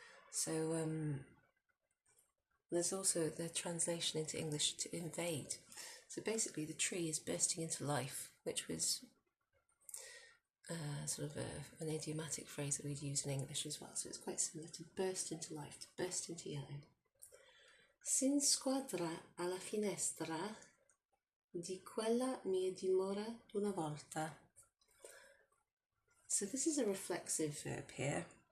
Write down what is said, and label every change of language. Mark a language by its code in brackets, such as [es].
[en] So there's also the translation into English, to invade. So basically the tree is bursting into life, which was sort of an idiomatic phrase that we'd use in English as well. So it's quite similar to burst into life, to burst into yellow. [it] S'inquadra alla finestra di quella mia dimora d'una volta. [en] So this is a reflexive verb here.